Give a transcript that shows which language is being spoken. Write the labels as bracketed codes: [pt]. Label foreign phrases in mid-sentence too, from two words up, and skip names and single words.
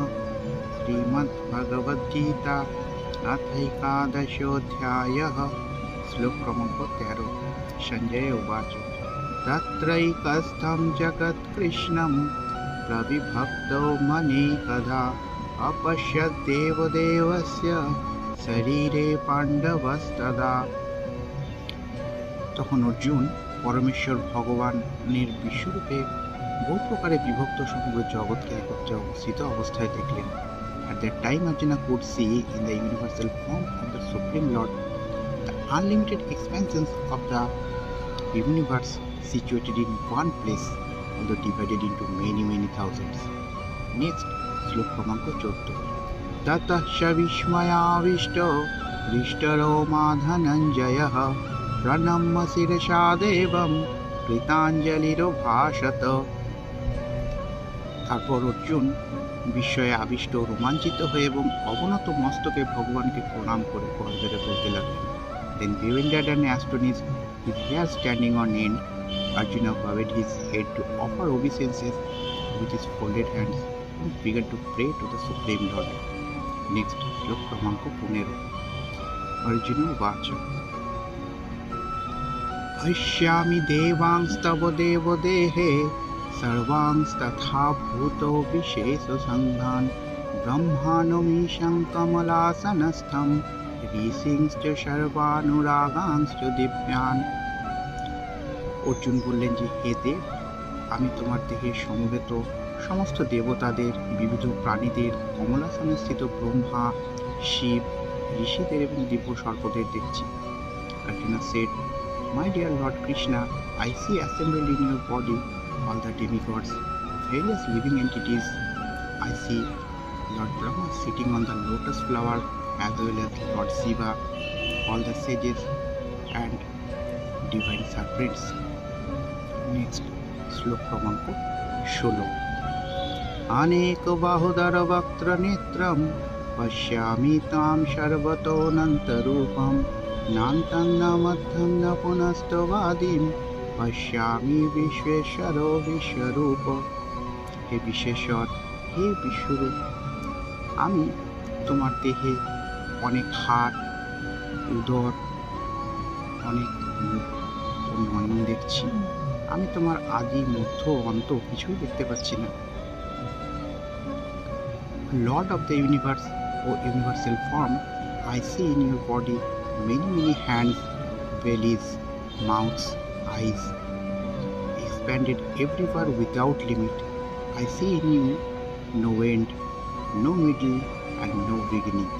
[sa] श्रीमद्भगवद्गीता अथैकादशोऽध्यायः। श्लोक क्रमांक 13। संजय उवाच तत्रैकस्थं जगत्कृष्णं प्रविभक्तो मनेकधा अपश्यत् देवदेवस्य শরীরে পাণ্ডবস্তদা। [bn] তখন অর্জুন পরমেশ্বর ভগবানের বিশ্বরূপে বহু প্রকারে বিভক্ত সমগ্র জগৎকে একত্রে অবস্থিত অবস্থায় দেখলেন। [en] At that time Arjuna could see in the universal form of the Supreme Lord the unlimited expansions of the universe situated in one place, although divided into many thousands. Next, [bn] শ্লোক ক্রমাঙ্ক [sa] 14। ततः स विस्मयाविष्टो हृष्टरोमा धनञ्जयः प्रणम्य शिरसा देवं কৃতাঞ্জলিরভাষত। [bn] তারপর অর্জুন বিস্ময়ে আবিষ্ট রোমাঞ্চিত হয়ে এবং অবনত মস্তকে ভগবানকে প্রণাম করে করজোড়ে বলতে লাগলেন। [en] Then bewildered and astonished, with hair standing on end, Arjuna bowed his head to offer obeisances with his folded hands and began to pray to the Supreme Lord. Next, [sa] श्लोक क्रमांक 15। अर्जुन उवाच पश्यामि देवांस्तव देवदेहे सर्वांस्तथा भूतो विशेषसङ्घान् ब्रह्माणमीशं कमलासनस्थं ঋষিংশ্চ সর্বানুরাগাংশ্চ দিব্যান। [bn] অর্জুন বললেন যে হে দেব, আমি তোমার দেহে সমবেত সমস্ত দেবতাদের, বিবিধ প্রাণীদের, কমলাসনে স্থিত ব্রহ্মা, শিব, ঋষিদের এবং দিব্য সর্পদের দেখছি। [en] Arjuna said, My dear Lord Krishna, I see assembled in your body all the demigods, various living entities. I see Lord Brahma sitting on the lotus flower, as well as Lord Shiva, all the sages and divine serpents. Next, [bn] শ্লোক ক্রমাঙ্ক 16। [sa] अनेक बाहुदर वक्त्र नेत्रं पश्यामि तां सर्वतोऽनन्तरूपं नान्तं न मध्यं न पुनस्तवादिं पश्यामि विश्वेश्वरो विश्वरूप। [bn] হে বিশ্বেশ্বর, হে বিশ্বরূপ, আমি তোমার দেহে অনেক হাত, উদর, অনেক মুখ ও নয়ন দেখছি। আমি তোমার আদি মধ্য অন্ত কিছুই দেখতে পাচ্ছি না। [en] Lord of the universe, O universal form, I see in your body many hands, bellies, mouths, eyes, expanded everywhere without limit. I see in you no end, no middle, and no beginning.